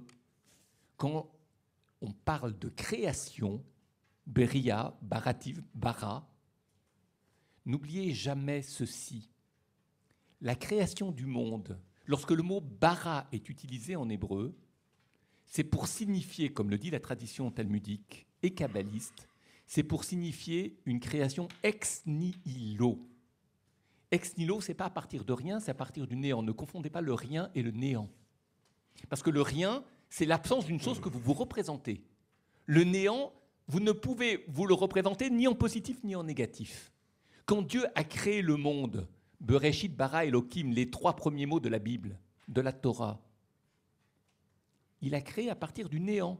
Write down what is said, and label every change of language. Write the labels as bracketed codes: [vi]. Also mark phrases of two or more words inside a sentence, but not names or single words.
[fr] Quand on parle de création, [he] Beria, Barativ, Bara, [fr] n'oubliez jamais ceci. La création du monde, lorsque le mot bara est utilisé en hébreu, c'est pour signifier, comme le dit la tradition talmudique et kabbaliste, c'est pour signifier une création [la] ex nihilo. Ex nihilo, [fr] ce n'est pas à partir de rien, c'est à partir du néant. Ne confondez pas le rien et le néant. Parce que le rien, c'est l'absence d'une chose que vous vous représentez. Le néant, vous ne pouvez vous le représenter ni en positif ni en négatif. Quand Dieu a créé le monde, [he] Bereshit, Bara, Elohim, [fr] les 3 premiers mots de la Bible, de la Torah, il a créé à partir du néant.